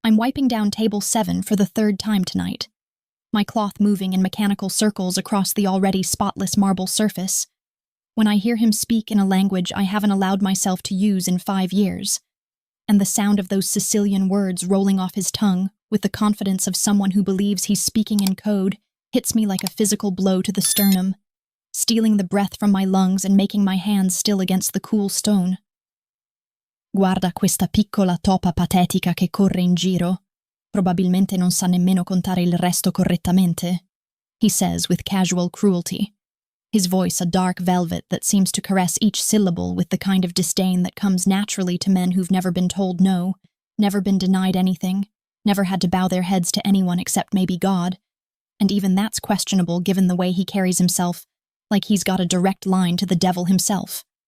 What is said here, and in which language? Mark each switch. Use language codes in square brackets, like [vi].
[en] I'm wiping down table 7 for the 3rd time tonight, my cloth moving in mechanical circles across the already spotless marble surface, when I hear him speak in a language I haven't allowed myself to use in 5 years, and the sound of those Sicilian words rolling off his tongue with the confidence of someone who believes he's speaking in code hits me like a physical blow to the sternum, stealing the breath from my lungs and making my hands still against the cool stone. [it] Guarda questa piccola topa patetica che corre in giro. Probabilmente non sa nemmeno contare il resto correttamente, [en] he says with casual cruelty, his voice a dark velvet that seems to caress each syllable with the kind of disdain that comes naturally to men who've never been told no, never been denied anything, never had to bow their heads to anyone except maybe God, and even that's questionable given the way he carries himself, like he's got a direct line to the devil himself.